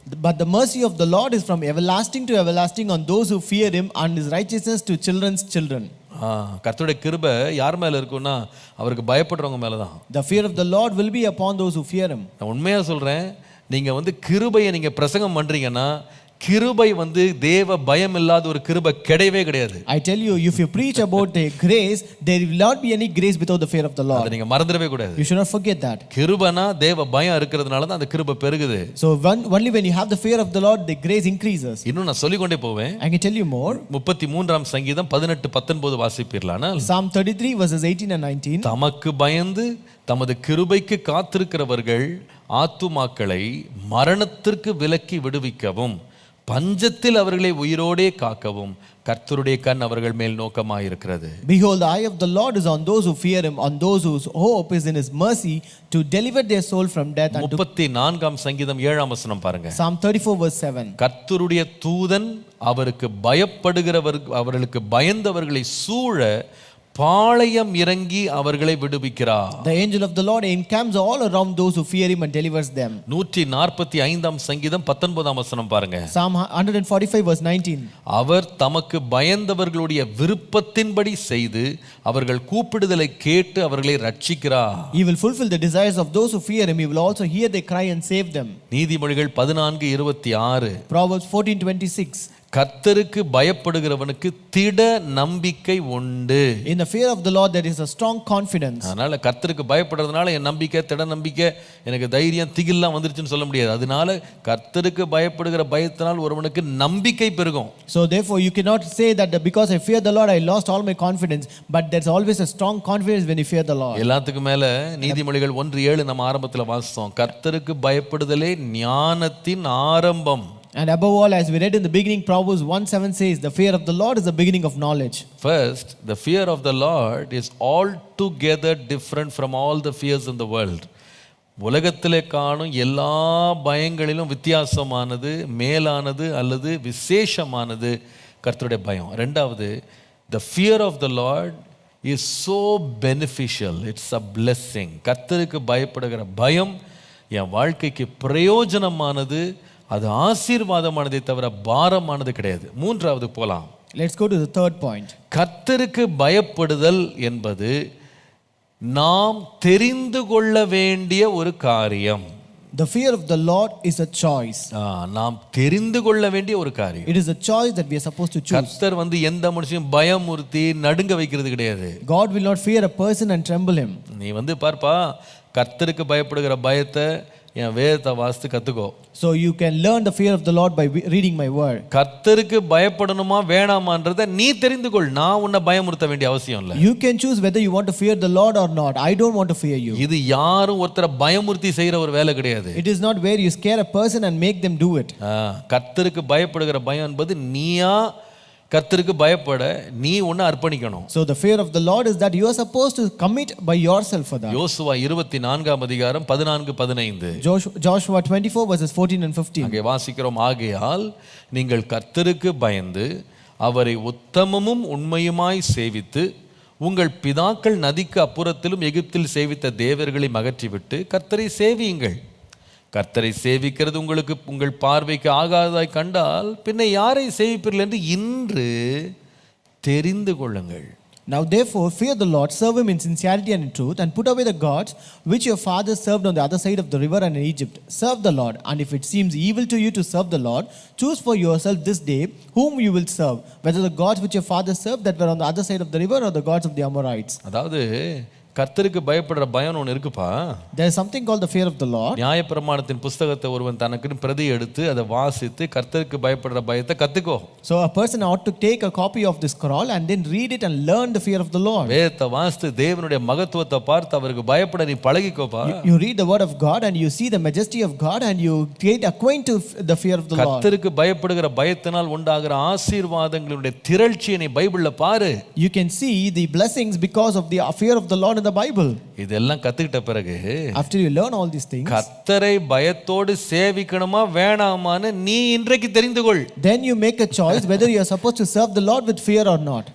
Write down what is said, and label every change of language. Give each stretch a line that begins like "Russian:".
English: But the mercy of the Lord is from everlasting to everlasting on those who fear him, and his righteousness to children's children.
Tamil: கர்த்தருடைய கிருபை யார் மேல இருக்குன்னா அவருக்கு பயப்படுறவங்க மேல தான்.
English: The fear of the Lord will be upon those who fear him.
Tamil: நான் உண்மையா சொல்றேன், நீங்க கிருபையை நீங்க பிரசங்கம் பண்றீங்கன்னா கிருபை தேவ பயம் இல்லாத ஒரு கிருபை கிடையவே கிடையாது.
English: I tell you, if you preach about the grace, there will not be any grace without the fear of the Lord.
Tamil: அதை நீங்க மறந்துடவே கூடாது.
English: You should not forget that.
Tamil: கிருபைனா தேவ பயம் இருக்கிறதுனால தான் அந்த கிருபை பெருகுது.
English: So only when you have the fear of the Lord, the grace increases.
Tamil: இன்னும் நான் சொல்லிக் கொண்டே போவேன்.
English: I can tell you more.
Tamil: 33ஆம் சங்கீதம் 18-19 வாசிப்பீர்களானா?
English: Psalm 33 verses 18 and 19.
Tamil: தமக்கு பயந்து தமது கிருபைக்கு காத்திருக்கிறவர்கள் ஆத்துமாக்களை மரணத்திற்கு விலக்கி விடுவிக்கவும் பஞ்சத்தில் அவர்களை உயிரோடே காக்கவும் கர்த்தருடைய கண் அவர்கள் மேல் நோக்கமாயிருக்கிறது.
English: Behold, the eye of the Lord is on those who fear him, on those whose hope is in his mercy, to deliver their soul from death.
Tamil: 34ஆம் சங்கீதம் 7ஆம் வசனம் பாருங்க.
English: Psalm 34 verse 7.
Tamil: கர்த்தருடைய தூதன் அவருக்கு அவர்களுக்கு பயந்தவர்களை சூழ பாளையம் இறங்கி அவர்களை விடுவிக்கிறார்.
English: The angel of the Lord encamps all around those who fear him and delivers them.
Tamil: 145ஆம் சங்கீதம் 19ஆம் வசனம் பாருங்க.
English: Psalm 145 verse 19.
Tamil: அவர் தமக்கு பயந்தவர்களுடைய விருப்பத்தின்படி செய்து அவர்கள் கூப்பிடுதலை கேட்டு அவர்களை ரட்சிக்கிறார்.
English: He will fulfill the desires of those who fear him. He will also hear their cry and save them.
Tamil: நீதிமொழிகள் 14:26.
English: Proverbs 14:26.
Tamil: கர்த்தருக்கு பயப்படுகிறவனுக்கு திட நம்பிக்கை உண்டு.
English: In the fear of the Lord there is a strong confidence.
Tamil: அதனால கர்த்தருக்கு பயப்படுறதுனால என் நம்பிக்கை திட நம்பிக்கை எனக்கு தைரியம் திகில்லாம் வந்துருச்சுன்னு சொல்ல முடியாது. அதனால கர்த்தருக்கு பயப்படுகிற பயத்தினால் ஒருவனுக்கு நம்பிக்கை பெருகும்.
English: So therefore you cannot say that because I fear the Lord I lost all my confidence, but there's always a strong confidence when you fear the Lord.
Tamil: எல்லாத்துக்கும் மேல நீதிமொழிகள் 1:7 நம்ம ஆரம்பத்துல வாசித்தோம். கர்த்தருக்கு பயப்படுதலே ஞானத்தின் ஆரம்பம்.
English: And above all, as we read in the beginning, Proverbs 1:7 says, the fear of the Lord is the beginning of knowledge. First, the fear of the Lord is altogether different from all the fears in the world.
Tamil: உலகத்திலே காணும் எல்லா பயங்களிலும் வித்தியாசமானது, மேலானது அல்லது விசேஷமானது கர்த்தருடைய பயம். ரெண்டாவது,
English: the fear of the Lord is so beneficial, it's a blessing.
Tamil: கர்த்தருக்கு பயப்படுகிற பயம் என் வாழ்க்கைக்கு பிரயோஜனமானது, அது ஆசீர்வாதமானதை தவிர பாரமானது கிடையாது. மூன்றாவது போலாம்.
English: Let's go to the third point.
Tamil: கர்த்தருக்கு பயப்படுதல் என்பது நாம் தெரிந்து கொள்ள வேண்டிய ஒரு காரியம்.
English: The fear of the Lord is a choice.
Tamil: நாம் தெரிந்து கொள்ள வேண்டிய ஒரு காரியம்.
English: It is a choice that we are supposed to choose.
Tamil: கர்த்தர் எந்த மனுஷனையும் பயமுறுத்தி நடுங்க வைக்கிறது கிடையாது.
English: God will not fear a person and tremble him.
Tamil: நீ பார்ப்பா, கர்த்தருக்கு பயப்படுகிற பயத்தை என் வேதத்தை வாசித்து கத்துக்கோ.
English: So you can learn the fear of the Lord by reading my word.
Tamil: கர்த்தருக்கு பயப்படணுமா வேணாமான்றதை நீ தெரிந்து கொள். நான் உன்னை பயமுறுத்த வேண்டிய அவசியம் இல்லை.
English: You can choose whether you want to fear the Lord or not. I don't want to fear you.
Tamil: இது யாரும் ஒருத்தரை பயமுறுத்தி செய்யற ஒரு வேலை கிடையாது.
English: It is not where you scare a person and make them do it.
Tamil: கர்த்தருக்கு பயப்படுகிற பயம் என்பது நீயா கர்த்தருக்கு பயப்பட நீ ஒன்னு அர்ப்பணிக்கணும்.
English: So the fear of the Lord is that you are supposed to commit by yourself for that.
Tamil: யோசுவா 24 அதிகாரம் 14-15.
English: Joshua 24 verses 14 and 15.
Tamil: அங்கே வாசிக்கிறோம், ஆகையால் நீங்கள் கர்த்தருக்கு பயந்து அவரை உத்தமமும் உண்மையுமாய் சேவித்து உங்கள் பிதாக்கள் நதிக்கு அப்புறத்திலும் எகிப்தில் சேவித்த தேவர்களை அகற்றிவிட்டு கர்த்தரை சேவியுங்கள். கர்த்தரை சேவிக்கிறது உங்களுக்கு உங்கள் பார்வைக்கு ஆகாததாய் கண்டால் பின்ன யாரை சேவிப்பீர்கள் என்று இன்று தெரிந்து கொள்ளுங்கள்.
English: Now therefore fear the Lord, serve him in sincerity and in truth, and put away the gods which your fathers served on the other side of the river and in Egypt. Serve the Lord, and if it seems evil to you to serve the Lord, choose for yourself this day whom you will serve, whether the gods which your fathers served that were on the other side of the river or the gods of the Amorites.
Tamil: அதாவது கர்த்தருக்கு பயப்படுற பயம் ஒன்று இருக்குப்பா.
English: There is something called the fear of the Lord.
Tamil: நியாயப்பிரமாணத்தின் புத்தகத்தை ஒருவன் தனக்கு பிரதி எடுத்து அதை வாசித்து கர்த்தருக்கு பயப்படுற பயத்தை கத்துக்கோ.
English: So a person ought to take a copy of this scroll and then read it and learn the fear of the Lord.
Tamil: வேதத்தை வாசித்து தேவனுடைய மகத்துவத்தை பார்த்து அவருக்கு பயப்பட நீ பழகிக்கோப்பா.
English: You read the word of God and you see the majesty of God and you get acquainted to the fear of the Lord.
Tamil: கர்த்தருக்கு பயப்படுகிற பயத்தினால் உண்டாகிற ஆசீர்வாதங்களுடைய திரட்சியை நீ பைபிள்ல பாரு.
English: You can see the blessings because of the fear of the Lord in the Bible.
Tamil: இதெல்லாம் கத்துக்கிட்ட பிறகு
English: after you learn all these things,
Tamil: கர்த்தரை பயத்தோடு சேவிக்கணுமா வேணாமான்னு நீ இன்றைக்கு தெரிந்து கொள்.
English: Then you make a choice whether you are supposed to serve the Lord with fear or not.